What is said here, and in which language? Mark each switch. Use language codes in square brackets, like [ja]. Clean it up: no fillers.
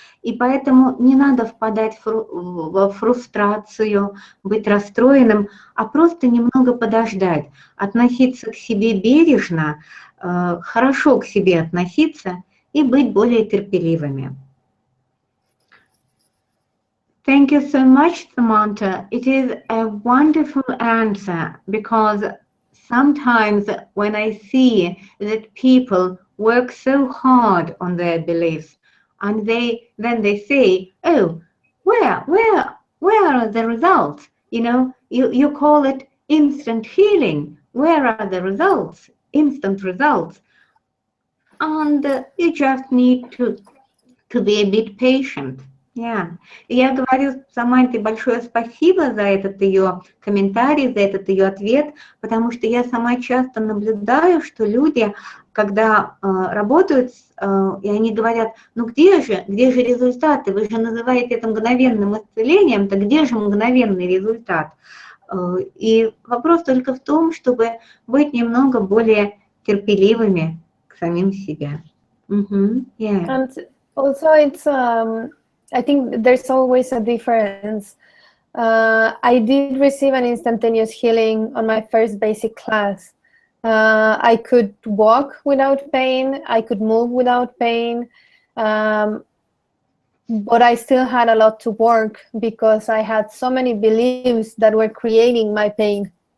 [ru] И поэтому не надо впадать в фрустрацию, быть расстроенным, а просто немного подождать, относиться к себе бережно, хорошо к себе относиться и быть более терпеливыми. [en] Thank you so much, Samantha. It is a wonderful answer, because sometimes when I see that people work so hard on their beliefs, and then they say, "Oh, where are the results?" You call it instant healing. Where are the results? Instant results. And you just need to be a bit patient. Yeah. [ru] И я говорю Саманте большое спасибо за этот ее комментарий, за этот ее ответ, потому что я сама часто наблюдаю, что люди, когда работают, и они говорят, ну где же результаты? Вы же называете это мгновенным исцелением, так где же мгновенный результат? И вопрос только в том, чтобы быть немного более терпеливыми к самим себе. [en] Yeah. And also it's I think there's always a difference. I did receive an instantaneous healing on my first basic class. I could walk without pain, I could move without pain, but I still had a lot to work because I had so many beliefs that were creating my pain.